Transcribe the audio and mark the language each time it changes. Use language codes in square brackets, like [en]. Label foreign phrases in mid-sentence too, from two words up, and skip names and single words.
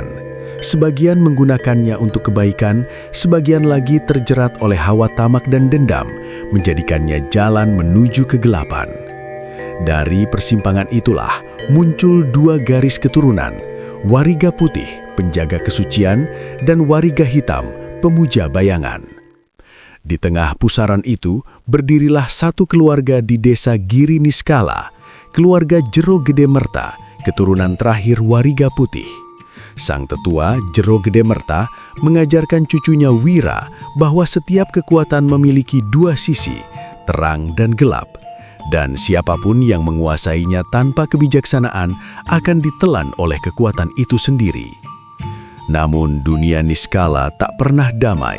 [id] Sebagian menggunakannya untuk kebaikan, sebagian lagi terjerat oleh hawa tamak dan dendam, menjadikannya jalan menuju kegelapan. Dari persimpangan itulah muncul dua garis keturunan, wariga putih, penjaga kesucian, dan wariga hitam, pemuja bayangan. Di tengah pusaran itu, berdirilah satu keluarga di desa Giri Niskala, keluarga Jero Gede Merta, keturunan terakhir wariga putih. Sang tetua Jero Gede Merta mengajarkan cucunya Wira bahwa setiap kekuatan memiliki dua sisi, terang dan gelap, dan siapapun yang menguasainya tanpa kebijaksanaan akan ditelan oleh kekuatan itu sendiri. Namun dunia Niskala tak pernah damai.